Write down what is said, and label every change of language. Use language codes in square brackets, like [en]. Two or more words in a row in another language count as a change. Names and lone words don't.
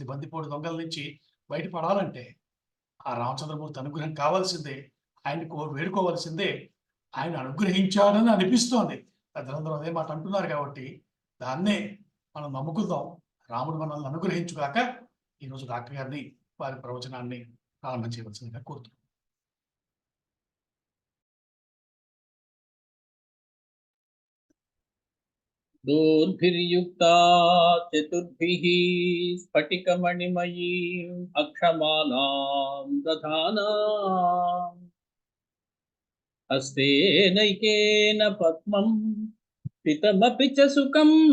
[te] బందిపోటు దొంగల నుంచి బయటపడాలంటే ఆ రామచంద్రమూర్తి అనుగ్రహం కావాల్సిందే, ఆయన్ని వేడుకోవాల్సిందే. ఆయన అనుగ్రహించాడని అనిపిస్తోంది. పెద్దలందరూ అదే మాట అంటున్నారు కాబట్టి దాన్నే మనం నమ్ముకుందాం. రాముడు మనల్ని అనుగ్రహించుగాక. ఈరోజు డాక్టర్ గారిని వారి ప్రవచనాన్ని ప్రారంభం చేయవలసిందిగా కోరుతున్నాను. [sa] दोर्भिर्युक्ता चतुर्भिः स्फटिकमणिमयीम् अक्षमालां दधानाम् हस्तेनैकेन पद्मं पितमपि च सुखं